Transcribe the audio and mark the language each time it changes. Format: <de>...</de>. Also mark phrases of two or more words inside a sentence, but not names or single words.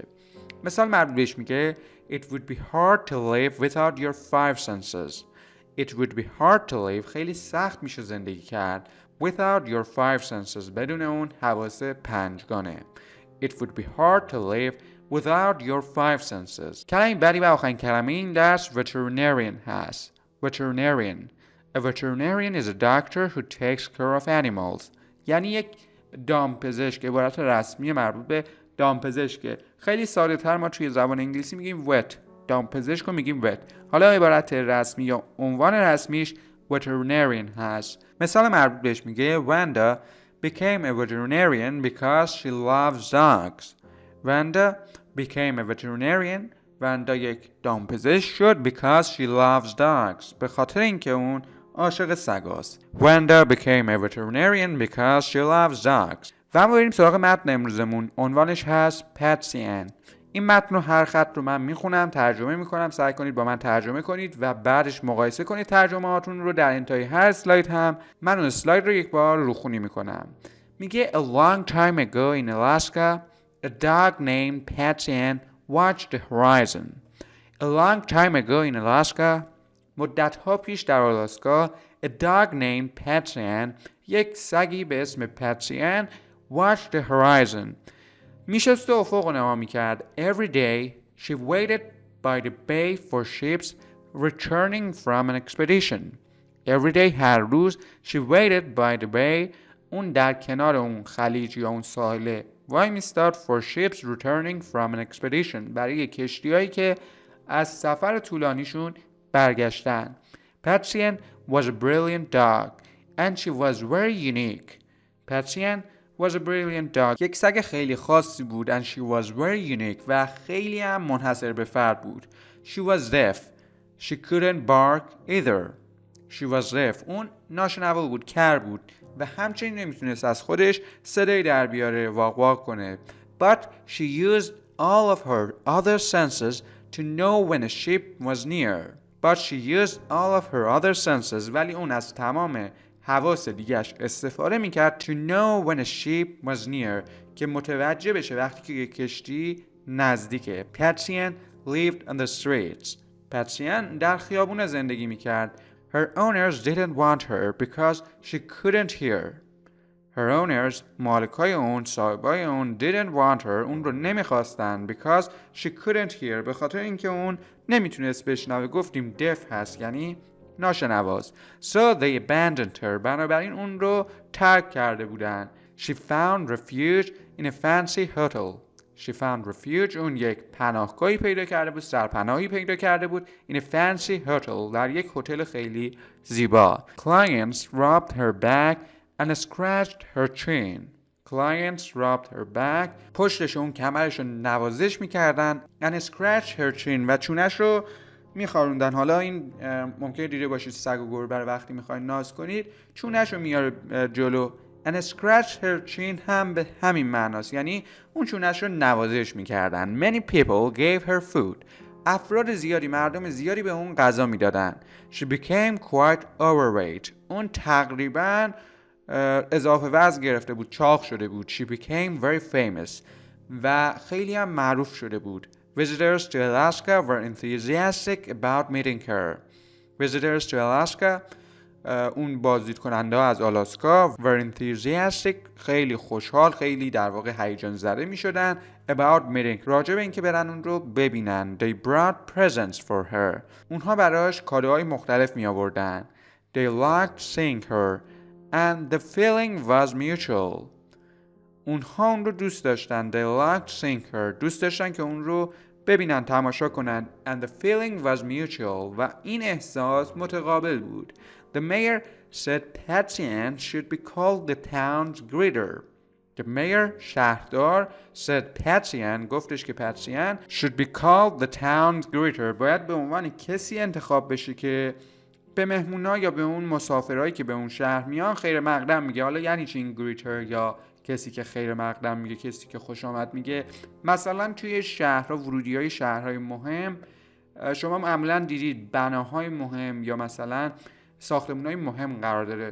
<fa>مثال مربوط بهش میگه</fa> <en>It would be hard to live without your 5 senses. It would be hard to live</en> <fa>خیلی سخت میشه زندگی کرد</fa> <en>without your 5 senses</en> <fa>بدون اون حواس پنجگانه.</fa> <en>It would be hard to live without your 5 senses.</en> <fa>کلمه بعدی و آخرین کلمه این درس veterinarian هست.</fa> <en>Veterinarian. A veterinarian is a doctor who takes care of animals.</en> <fa>یعنی یک دامپزشک. عبارت رسمی مربوط به دامپزشکه. خیلی ساده تر ما توی زبان انگلیسی میگیم vet. دامپزشک رو میگیم vet. حالا عبارت رسمی یا عنوان رسمیش veterinarian هست. مثال مربوط بهش میگه</fa> <en>Wanda became a veterinarian because she loves dogs. Wanda became a veterinarian. Wanda</en> <fa>یک دامپزشک شد</fa> <en>because she loves dogs.</en> <fa>به خاطر اینکه اون عاشق سگاست.</fa> <en>Wanda became a veterinarian because she loves dogs.</en> <fa>و ما بریم سراغ متن امروزمون. عنوانش هست پتسی ان. این متن رو هر خط رو من میخونم، ترجمه میکنم، سعی کنید با من ترجمه کنید و بعدش مقایسه کنید ترجمه هاتون رو. در انتهای هر اسلاید هم من اون اسلاید رو یک بار روخونی میکنم.</fa> <en>میگه A long time ago in Alaska, a dog named Patsy Ann watched the horizon. A long time ago in Alaska,</en> <fa>مدت‌ها پیش در آلاسکا</fa> <en>A dog named Patsy Ann</en> <fa>یک سگی به اسم پتسی ان</fa> <en>watched the horizon</en> <fa>میشست و افق رو نگاه میکرد.</fa> <en>Every day she waited by the bay for ships returning from an expedition. Every day</en> <fa>هر روز</fa> <en>she waited by the bay</en> <fa>اون در کنار اون خلیج یا اون ساحله وای میستاد</fa> <en>for ships returning from an expedition</en> <fa>برای کشتیایی که از سفر طولانیشون برگشتن.</fa> <en>Patsy Ann was a brilliant dog and she was very unique. Patsy Ann was a brilliant dog.</en> <fa>یک سگ خیلی خاصی بود</fa> <en>and she was very unique</en> <fa>و خیلی هم منحصر به فرد بود.</fa> <en>She was deaf. She couldn't bark either. She was deaf.</en> <fa>اون ناشنوا بود، کر بود و همچنین نمیتونست از خودش صدایی در بیاره، واق واق کنه.</fa> <en>But she used all of her other senses to know when a ship was near. But she used all of her other senses</en> <fa>ولی اون از تمام حواس دیگه‌اش استفاده میکرد</fa> <en>to know when a ship was near</en> <fa>که متوجه بشه وقتی که یک کشتی نزدیکه.</fa> <en>Patsy Ann lived on the streets.</en> <fa>Patsy Ann در خیابون زندگی میکرد.</fa> <en>Her owners didn't want her because she couldn't hear. Her owners</en> <fa>مالکای اون، صاحبای اون</fa> <en>didn't want her</en> <fa>اون رو نمیخواستن</fa> <en>because she couldn't hear</en> <fa>به خاطر اینکه اون نمیتونست بشنوه. گفتیم deaf هست یعنی ناشنواست.</fa> <en>So they abandoned her</en> <fa>بنابراین اون رو ترک کرده بودن.</fa> <en>She found refuge in a fancy hotel. She found refuge</en> <fa>اون یک پناهگاهی پیدا کرده بود، سرپناهی پیدا کرده بود</fa> <en>in a fancy hotel</en> <fa>در یک هتل خیلی زیبا.</fa> <en>Clients rubbed her back and scratched her chin. Clients rubbed her back</en> <fa>پشتش اون کمرش رو نوازش میکردن</fa> <en>and scratched her chin</en> <fa>و چونش رو میخاروندن. حالا این ممکنه دیده باشید سگ و گربه رو وقتی میخواین ناز کنید چونش رو میاره جلو</fa> <en>and scratched her chin</en> <fa>هم به همین معناست، یعنی اون چونش رو نوازش میکردن.</fa> <en>Many people gave her food.</en> <fa>افراد زیادی، مردم زیادی به اون غذا میدادن.</fa> <en>She became quite overweight.</en> <fa>اون تقریباً اضافه وزن گرفته بود، چاق شده بود.</fa> <en>She became very famous.</en> <fa>و خیلی هم معروف شده بود.</fa> <en>Visitors to Alaska were enthusiastic about meeting her. Visitors to Alaska</en> <fa>اون بازدید کننده ها از آلاسکا</fa> <en>were enthusiastic</en> <fa>خیلی خوشحال، خیلی در واقع هیجان زده می شدن</fa> <en>about meeting</en> <fa>راجع به اینکه برن اون رو ببینن.</fa> <en>They brought presents for her.</en> <fa>اونها براش کادوهای مختلف می آوردن.</fa> <en>They liked seeing her and the feeling was mutual.</en> <fa>اونها اون رو دوست داشتن.</fa> <en>They liked seeing her.</en> <fa>دوست داشتن که اون رو ببینن، تماشا کنن.</fa> <en>And the feeling was mutual.</en> <fa>و این احساس متقابل بود.</fa> <en>The mayor said Patsy Ann should be called the town's greeter. The mayor شهردار said Patsy Ann</en> <fa>گفتش که</fa> <en>Patsy Ann should be called the town's greeter.</en> <fa>باید به عنوان کسی انتخاب بشه که به مهمونا یا به اون مسافرایی که به اون شهر میان خیر مقدم میگه. حالا یعنی چی این greeter یا کسی که خیر مقدم میگه، کسی که خوش آمد میگه؟ مثلا توی شهرها، ورودی‌های شهرهای مهم شما معمولا دیدید بناهای مهم یا مثلا ساختمان‌های مهم قرار داره.</fa>